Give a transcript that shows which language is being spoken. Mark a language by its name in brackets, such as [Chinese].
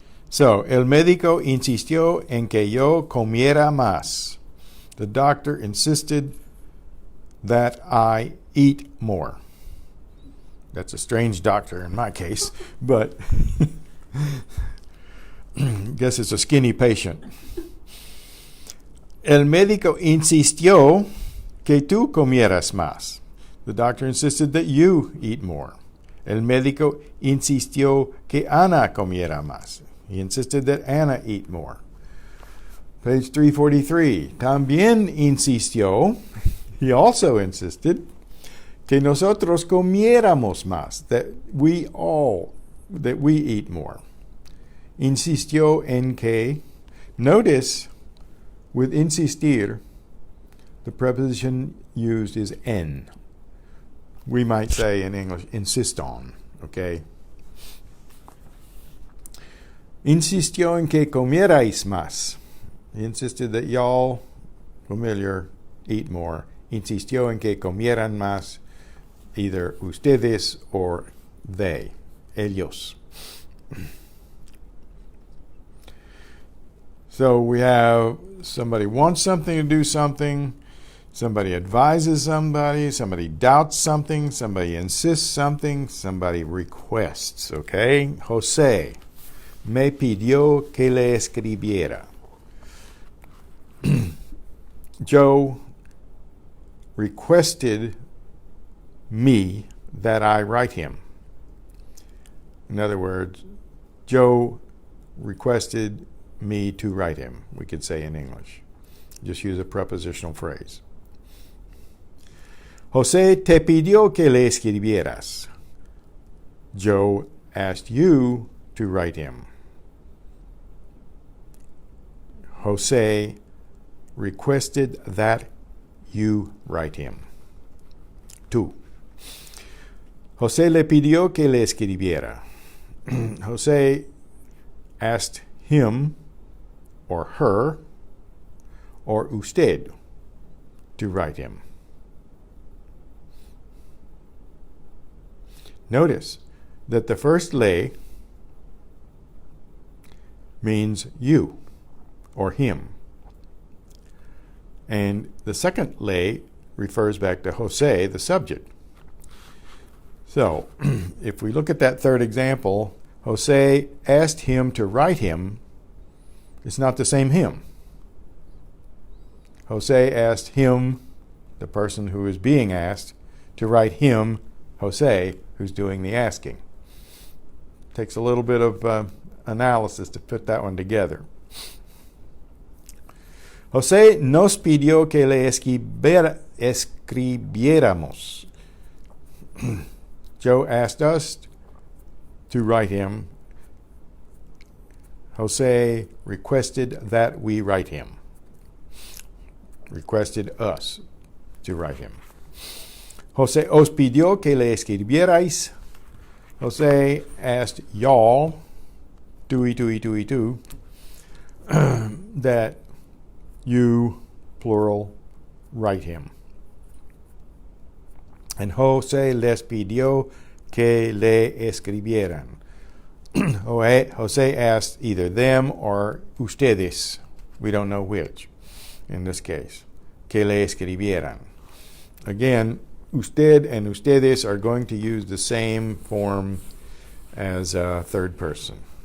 [Spanish] So, el médico insistió en que yo comiera más. [English] The doctor insisted that I eat more. That's a strange doctor in my case, but guess it's a skinny patient. [Spanish] El médico insistió que tú comieras más. [English] The doctor insisted that you eat more. [Spanish] El médico insistió que Ana comiera más. [English] He insisted that Anna eat more. Page 343. [Spanish] También insistió, [English] he also insisted, [Spanish] que nosotros comiéramos más, [English] that we eat more. [Spanish] Insistió en que, [English] notice, with insistir, the preposition used is en. We might say in English, insist on, okay? [Spanish] Insistió en que comierais más. [English] He insisted that y'all, familiar, eat more. [Spanish] Insistió en que comieran más, [English] either [Spanish] ustedes [English] or they, [Spanish] ellos. [English] So we have somebody wants something to do something, somebody advises somebody doubts something, somebody insists something, somebody requests, okay? [Spanish] José me pidió que le escribiera. [English] Joe requested me that I write him. In other words, Joe requested me to write him, we could say in English. Just use a prepositional phrase. [Spanish] José te pidió que le escribieras. [English] Joe asked you to write him. José requested that you write him. [Spanish] Tú. José le pidió que le escribiera. [English] José asked him or her or usted to write him. Notice that the first le means you or him. And the second le refers back to José, the subject. So, if we look at that third example, José asked him to write him. It's not the same him. José asked him, the person who is being asked, to write him, José, who's doing the asking. Takes a little bit of analysis to put that one together. [Spanish] José nos pidió que le escribiéramos. [English] Joe asked us to write him. José requested that we write him. Requested us to write him. [Spanish] José os pidió que le escribierais. [English] José asked y'all, tú, that you, plural, write him. [Spanish] And José les pidió que le escribieran. [English] José asked either them or ustedes, we don't know which in this case, [Spanish] que le escribieran. [English] Again, usted and ustedes are going to use the same form as a third person.